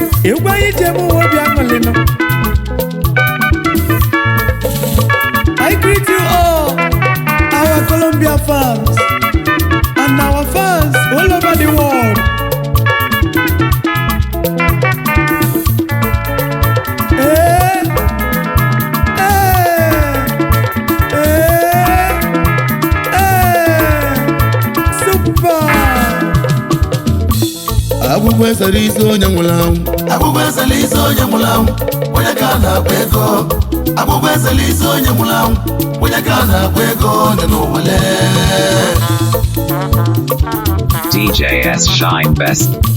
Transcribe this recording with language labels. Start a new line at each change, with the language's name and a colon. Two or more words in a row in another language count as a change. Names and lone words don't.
Igbo: Egwu anyị ji eme ụwa obi aṅụrị nọ.
English: I greet you all, our Colombia fans, and our fans all over the world. Eh, eh, eh, eh, super.
Igbo: Agbụgbọ esere isi onye nwụrụ anwụ. Agbụgbọ esere isi onye nwụrụ anwụ. Onye ka a na-akpọ ego? Agbụgbọ esere isi onye nwụrụ anwụ. Onye ka a na-akpọ ego dị n'ụwa lee?
English: D J S Shine Best.